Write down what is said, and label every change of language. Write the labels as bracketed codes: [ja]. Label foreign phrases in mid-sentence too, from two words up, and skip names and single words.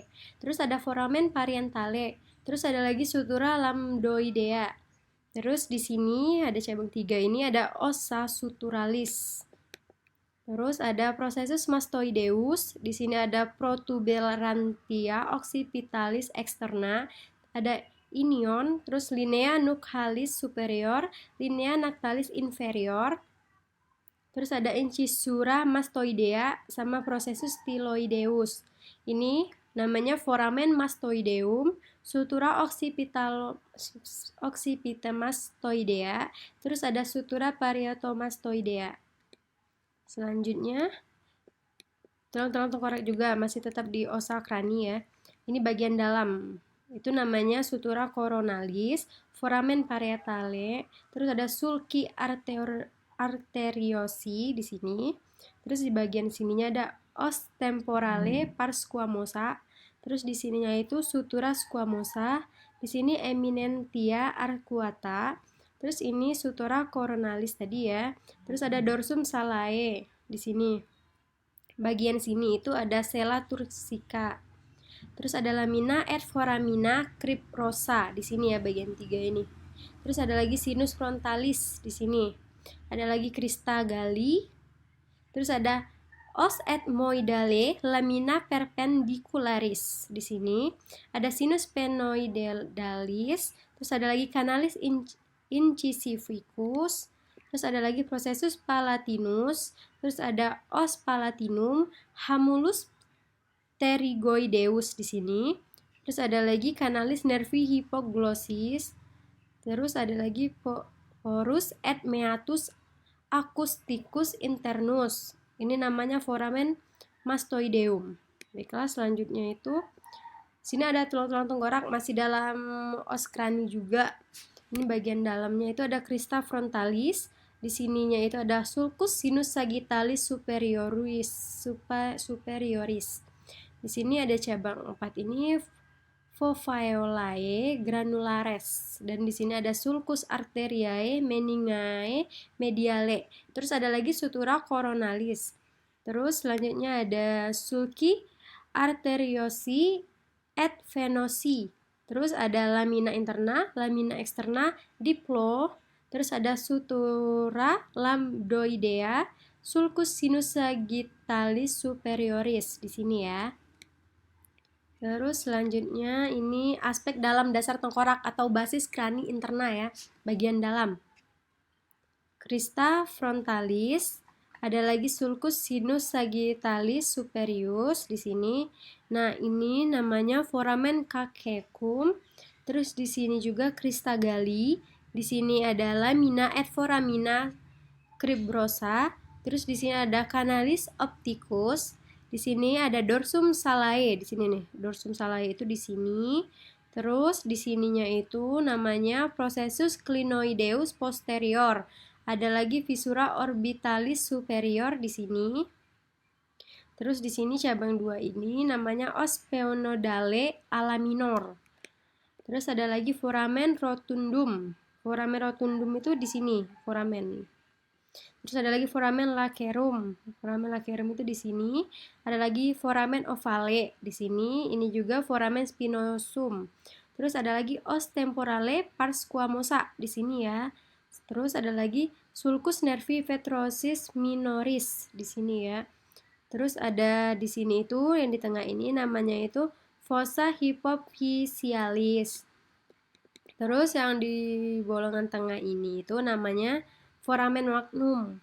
[id] Terus ada [la] foramen parietale. [id] Terus ada lagi [la] sutura lambdoidea. [id] Terus di sini ada cabang 3 ini ada [la] ossa suturalis. [id] Terus ada [la] processus mastoideus, [id] di sini ada [la] protuberantia occipitalis externa, [id] ada inion, terus [la] linea nuchalis superior, linea natalis inferior, [id] terus ada [la] incisura mastoidea sama processus styloideus. [id] Ini namanya [la] foramen mastoideum, sutura occipitemastoidea, [id] terus ada [la] sutura parietomastoidea. [id] Selanjutnya, tulang-tulang tengkorak juga masih tetap di [la] ossa crani [id] ya. Ini bagian dalam. Itu namanya [la] sutura coronalis, foramen parietale, [id] terus ada [la] sulci arteriosi [id] di sini. Terus di bagian sininya ada [la] os temporale pars squamosa. [id] Terus di sininya itu [la] sutura squamosa. [id] Di sini [la] eminentia arcuata. [id] Terus ini [la] sutura coronalis [id] tadi ya. Terus ada [la] dorsum salae [id] di sini. Bagian sini itu ada [la] sella turcica. [id] Terus ada [la] lamina et foramina cribrosa [id] di sini ya, bagian 3 ini. Terus ada lagi [la] sinus frontalis [id] di sini. Ada lagi [la] crista galli. [id] Terus ada [la] os ethmoidale lamina perpendicularis [id] di sini. Ada [la] sinus penoidalis. [id] Terus ada lagi [la] canalis incisivicus. [id] Terus ada lagi [la] processus palatinus, [id] terus ada [la] os palatinum, hamulus pterygoideus [id] di sini. Terus ada lagi [la] canalis nervi hypoglosis. [id] Terus ada lagi [la] porus et meatus acousticus internus. [id] Ini namanya [la] foramen mastoideum. [id] Baiklah, selanjutnya itu sini ada tulang-tulang tengkorak masih dalam [la] os crani [id] juga. Ini bagian dalamnya itu ada [la] crista frontalis. [id] Di sininya itu ada [la] sulcus sinus sagittalis superioris. [id] Di sini ada cabang 4 ini [la] foveolae granulares, [id] dan di sini ada [la] sulcus arteriae meningae mediale. [id] Terus ada lagi [la] sutura coronalis. [id] Terus selanjutnya ada [la] sulci arteriosi et venosi. [id] Terus ada [la] lamina interna, lamina externa, diplo. [id] Terus ada [la] sutura lambdoidea, sulcus sinus sagittalis superioris [id] di sini ya. Terus selanjutnya ini aspek dalam dasar tengkorak atau [la] basis crani interna [id] ya, bagian dalam. [la] Crista frontalis, [id] ada lagi [la] sulcus sinus sagittalis superius [id] di sini. Nah, ini namanya [la] foramen caecum. [id] Terus di sini juga [la] crista galli. [id] Di sini ada [la] lamina et foramina cribrosa. [id] Terus di sini ada [la] canalis opticus. [id] Di sini ada [la] dorsum salae. [id] Di sini nih, [la] dorsum salae [id] itu di sini. Terus di sininya itu namanya [la] processus clinoideus posterior. [id] Ada lagi [la] visura orbitalis superior [id] di sini. Terus di sini cabang 2 ini namanya [la] os phenodale ala minor. [id] Terus ada lagi [la] foramen rotundum. Foramen rotundum [id] itu di sini, foramen. Terus ada lagi [la] foramen lacerum. Foramen lacerum [id] itu di sini. Ada lagi [la] foramen ovale [id] di sini. Ini juga [la] foramen spinosum. [id] Terus ada lagi [la] os temporale pars squamosa [id] di sini ya. Terus ada lagi [la] sulcus nervi vetrosis minoris [id] di sini ya. Terus ada di sini itu yang di tengah ini namanya itu [la] fossa hypophysialis. [id] Terus yang di bolongan tengah ini itu namanya [la] foramen magnum.